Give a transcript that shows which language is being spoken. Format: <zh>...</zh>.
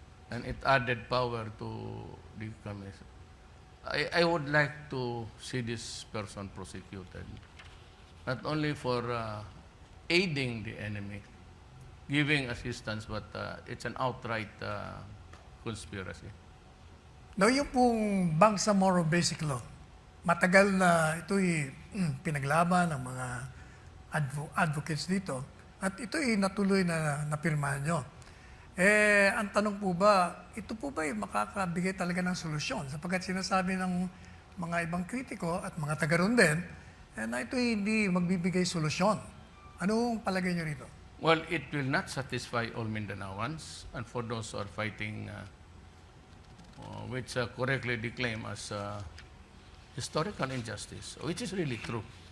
<en>And it added power to the communist. I would like to see this person prosecuted, not only for aiding the enemy, giving assistance, but it's an outright conspiracy.</en> <tl>Now, yung pong Bangsamoro Basic Law, matagal na ito'y pinaglaban ng mga advocates dito at ito'y natuloy na napirmahan nyo. Ang tanong po ba, ito po ba ay makakabigay talaga ng solusyon? Sapagkat sinasabi ng mga ibang kritiko at mga taga-roon din, na ito hindi magbibigay solusyon. Anong palagay nyo rito?</tl> <en>Well, it will not satisfy all Mindanaoans, and for those who are fighting, which correctly declaim as historical injustice, which is really true.</en>